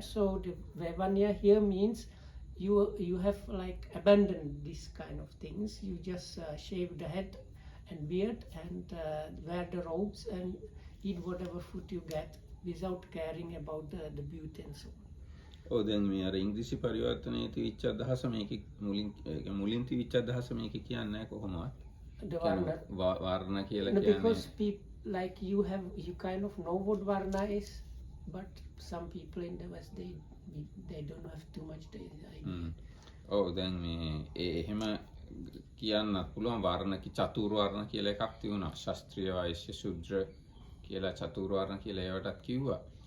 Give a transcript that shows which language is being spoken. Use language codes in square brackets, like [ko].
[en] So the Vaivanya here means you have like abandoned these kind of things. You just shave the head and beard and wear the robes and eat whatever food you get without caring about the beauty and so on. [si] ඔව් දැන් මේ අර ඉංග්‍රීසි පරිවර්තනයේ තිබිච්ච අදහස මේකේ මුලින් තිබිච්ච අදහස මේකේ කියන්නේ කොහොමවත්? [en] The varna. [si] වර්ණ කියලා [en] No, [si] කියන්නේ. [en] because people like you kind of know what varna is, but some people in the West they don't have too much idea. [si] ඔව් දැන් මේ එහෙම කියන්නත් පුළුවන් වර්ණ චතුර් වර්ණ කියලා එකක් තියුණා. ශාස්ත්‍රීය වෛශ්‍ය ශුද්‍ර කියලා චතුර් වර්ණ කියලා ඒවටත් කිව්වා.